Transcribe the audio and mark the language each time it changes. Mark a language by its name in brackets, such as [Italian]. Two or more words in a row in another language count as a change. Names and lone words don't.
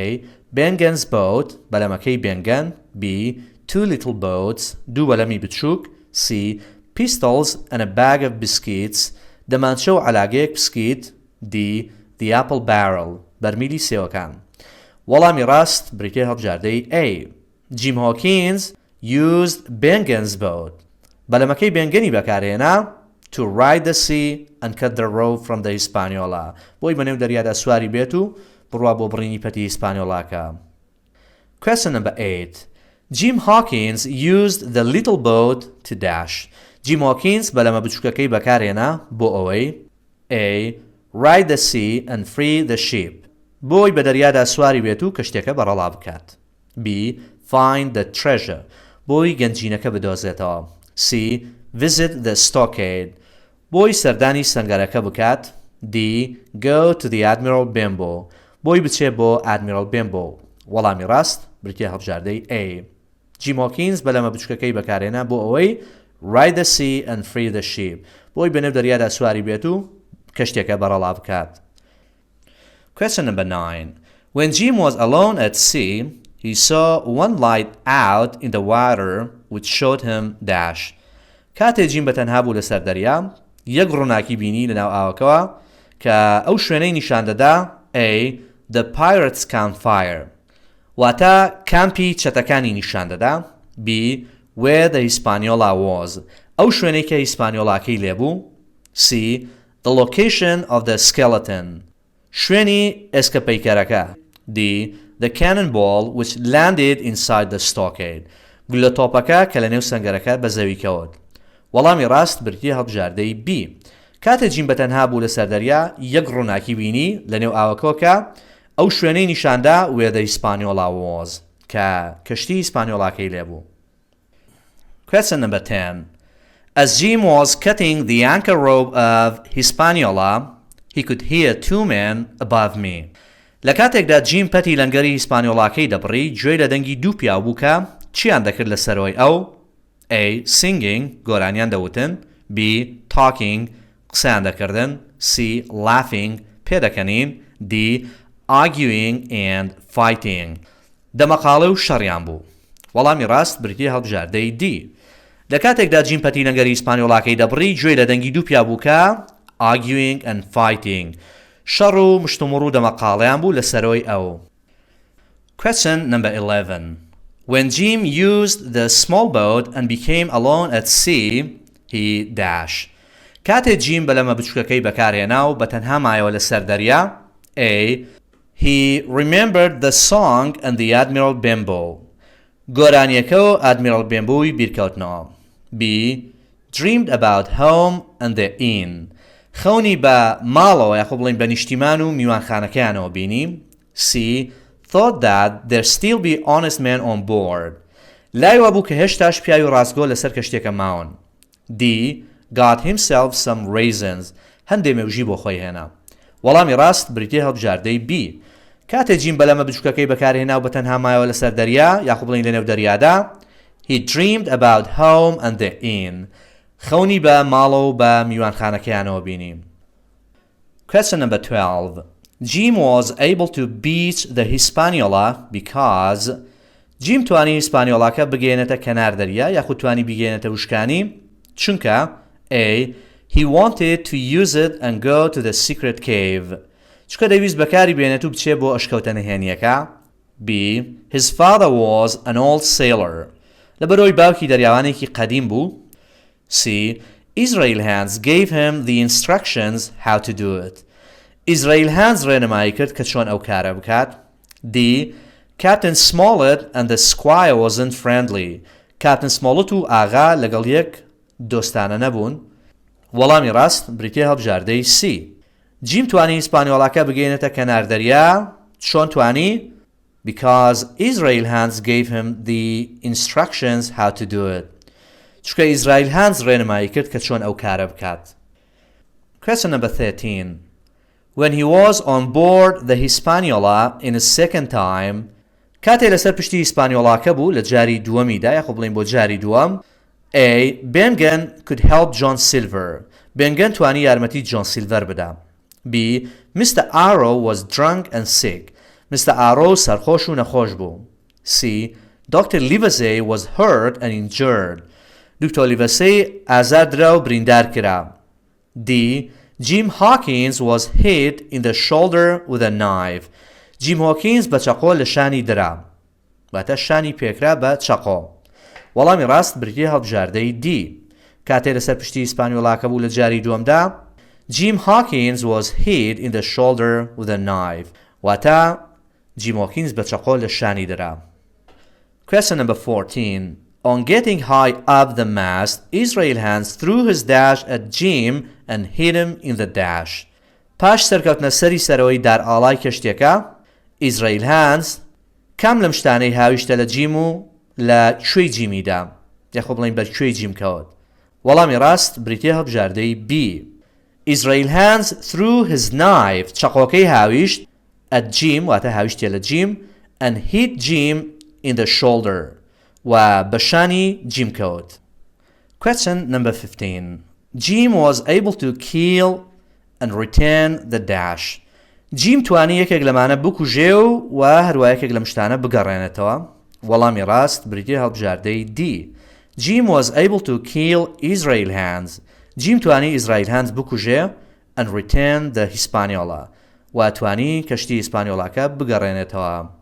[English] Bengen's boat. [Central Kurdish] بەلەمەکەی بێنگەن. [English] B. Two little boats. [Central Kurdish] دوو بەلەمی بچووک. [English] C. Pistols and a bag of biscuits. [Central Kurdish] دەمانچە و عەلاگەیەک بسکیت. [English] D. The apple barrel. [Central Kurdish] بەرمیلی سێوەکان. وەڵامی ڕاست بریتیە هەڵبژاردەی A. [English] Jim Hawkins used Bengen's boat. [Central Kurdish] بەلەمەکەی بێنگەنی بەکارهێنا [English] to ride the sea and cut the rope from the Hispaniola. [Central Kurdish] بۆی بەنێو دەریادا سواری بێت و بڕوا بۆ بڕینی پەتی هیسپانیۆڵاکە. [English] Question number 8. Jim Hawkins used the little boat to dash. [Central Kurdish] Jim Hawkins بەلەمە بچووکەکەی بەکارهێنا بۆ ئەوەی. [English] A. Ride the sea and free the ship. [Central Kurdish] بۆی بە دەریادا سواری بێت و کەشتێکە بەڕەڵا بکات. [English] B. Find the treasure. [Central Kurdish] بۆی گەنجینەکە بدۆزێتەوە. [English] C. Visit the stockade. [Central Kurdish] بۆی سەردانی سەنگەرەکە بکات. [English] D. Go to the Admiral Benbow. [Central Kurdish] بۆی بچێ بۆ Admiral Benbow. وەڵامی ڕاست بریتیە هەڵبژاردەی A. [English] Jim Hawkins [Central Kurdish] بەلەمە بچووکەکەی بەکارهێنا بۆ ئەوەی [English] ride the sea and free the ship. [Central Kurdish] بۆی بەنێو دەریادا سواری بێت و کەشتێکە بەڕەڵا بکات. [English] Question number 9. When Jim was alone at sea, he saw one light out in the water which showed him dash. [Central Kurdish] کاتێ جیم بەتەنها بوو لەسەر دەریا یەک ڕووناکی بینی لەناو ئاوەکەوە کە ئەو شوێنەی نیشان دەدا. [English] A. The pirates campfire. [Central Kurdish] واتە کامپی چەتەکانی نیشان دەدا. [English] B. Where the Hispaniola was. [Central Kurdish] ئەو شوێنەی کە هیسپانیۆڵاکەی لێبوو. [English] C. The location of the skeleton. [Central Kurdish] شوێنی ئێسکە پەیکەرەکە. [English] D. The cannonball which landed inside the stockade. [Central Kurdish] گولە تۆپەکە کە لە نێو سەنگەرەکە بە زەوی کەوت. وەڵامی ڕاست بریتیە هەڵبژاردەی B. کاتە جیم بەتەنها بوو لەسەر دەریا یەک ڕووناکی بینی لە نێو ئاوەکەوە ئەو شوێنەی نیشاندا [English] where the Hispaniola was [Central Kurdish] کە کەشتی هیسپانیۆڵاکەی لێبوو. [English] Question number 10. As Jim was cutting the anchor rope of Hispaniola, he could hear two men above me. [Central Kurdish] لە کاتێکدا جیم پەتی لەنگەری هیسپانیۆڵاکەی دەبڕی گوێی لە دەنگی دوو پیا بوو کە چیان دەکرد لەسەرەوەی ئەو؟ [English] A. Singing [Central Kurdish] گۆرانیان دەوتن B. Talking قسەیان دەکردن C. Laughing پێدەکەنین [English] D. Arguing and Fighting [Central Kurdish] دەمەقاڵە و شەڕیان بوو. وەڵامی ڕاست بریتیە هەڵبژاردەی D. لە کاتێکدا جیم پەتی لەنگەری هیسپانیۆڵاکەی دەبڕی گوێی لە دەنگی دوو پیا بوو کە [English] Arguing and Fighting [Central Kurdish] شەڕ و مشتومڕ و دەمەقاڵیان بوو لەسەرەوەی ئەو. [English] Question number 11. When Jim used the small boat and became alone at sea, he dash. [Central Kurdish] کاتێ جیم بەلەمە بچووکەکەی بەکارهێنا و بەتەنها مایەوە لەسەر دەریا A. [English] He remembered the song and the Admiral Benbow. [Central Kurdish] گۆرانیەکە و Admiral Benbowی بیرکەوتنەوە. [English] B. Dreamed about home and the inn. [Central Kurdish] خەونی بە ماڵەوە یاخۆ بڵین بە نیشتیمان و میوانخانەکەیانەوە بینی. [English] C. Thought that there still be honest men on board. [Central Kurdish] لای وابوو کە هێشتاش پیاوی ڕاستگۆ لەسەر کەشتێکە ماون. [English] D. Got himself some raisins. [Central Kurdish] هەندێ مێوژی بۆ خۆی هێنا. وەڵامی ڕاست بریتیە هەڵبژاردەی B. کاتێ جیم بەلەمە بچووکەکەی بەکارهێنا و بەتەنها مایەوە لەسەر دەریا یاخۆ بڵین لەنێو دەریادا [English] He dreamed about home and the inn. [Central Kurdish] خەونی بە ماڵە و بە میوانخانەکەیانەوە بینیم. [English] Question number 12. Jim was able to beach the Hispaniola because [Central Kurdish] Jim توانی هیسپانیۆڵاکە بگەێنێتە کەنار دەریا یاخود توانی بگەێنێتە وشکانی چونکە A. [English] He wanted to use it and go to the secret cave. [Central Kurdish] چونکە دەویست بەکاری بێنێت و بچێ بۆ ئەشکەوتە نهێنیەکە. [English] B. His father was an old sailor. [Central Kurdish] لەبەرەوەی باوکی دەریاوانێکی قەدیم بوو. [English] C. Israel Hands gave him the instructions how to do it. [Central Kurdish] Israel Hands ڕێنمایی کرد کە چۆن ئەو کارە بکات. [English] D. Captain Smollett and the squire wasn't friendly. [Central Kurdish] Captain Smollett و ئاغا لەگەڵ یەک دۆستانە نەبوون. وەڵامی ڕاست بریتیە هەڵبژاردەی C. جیم توانی هیسپانیۆڵاکە بگەێنێتە کەنار دەریا چۆن توانی؟ [English] Because Israel Hands gave him the instructions how to do it. [Central Kurdish] چونکە ئیزرائیل هانز ڕێنمایی کرد کە چۆن ئەو کارە بکات. [English] Question number 13. When he was on board the Hispaniola in a second time, [Central Kurdish] کاتێ لەسەر پشتی هیسپانیۆڵاکە بوو لە جاری دووەمیدا یاخۆ بڵین بۆ جاری دووەم A. [English] Bengen could help John Silver. [Central Kurdish] Bengen توانی یارمەتی جۆن سیلڤەر بدا. [English] B. Mr. Arrow was drunk and sick. [Central Kurdish] Mr. Arrow سەرخۆش و نەخۆش بوو. [English] C. Dr. Livesey was hurt and injured. [Central Kurdish] دکتۆر لیڤەسەی ئازاردرا و بریندار کرا. [English] D. Jim Hawkins was hit in the shoulder with a knife. [Central Kurdish] Jim Hawkins بە چەقۆ لە شانی درا. واتە شانی پێکرا بە چەقۆ. وەڵامی ڕاست بریتیە هەڵبژاردەی D. کاتێ لەسەر پشتی هیسپانیۆڵاکە بوو لە جاری دووەمدا [English] Jim Hawkins was hit in the shoulder with a knife. [Central Kurdish] واتە Jim Hawkins بە چەقۆ لە شانی درا. [English] Question number 14. On getting high up the mast, Israel Hands threw his dash at Jim and hit him in the dash. [Central Kurdish] پاش سەرکەوتنە سەری سەرەوەی دارئاڵای کەشتێکە ئیزرائیل هانز کام لەم شتانەی هاویشتە لە جیم و لە کوێی جیمیدا یاخۆ بڵین بەر کوێی جیم کەوت. وەڵامی ڕاست بریتیە هەڵبژاردەی B. [English] Israel Hands threw his knife [Central Kurdish] چەقۆکەی هاویشت [English] at Jim [Central Kurdish] واتە هاویشتە لە جیم [English] and hit Jim in the shoulder [Central Kurdish] و بەشانی جیم کەوت. [English] Question number 15. Jim was able to kill and return the dash. [Central Kurdish] جیم توانی یەکێک لەمانە بکوژێ و هەروە یەکێک لەم شتانە بگەڕێنێتەوە. وەڵامی ڕاست بریتیە هەڵبژاردەی D. [English] Jim was able to kill Israel Hands. [Central Kurdish] جیم توانی ئیزرائیل هانز بکوژێ [English] and return the Hispaniola [Central Kurdish] و توانی کەشتی هیسپانیۆڵاکە بگەڕێنێتەوە.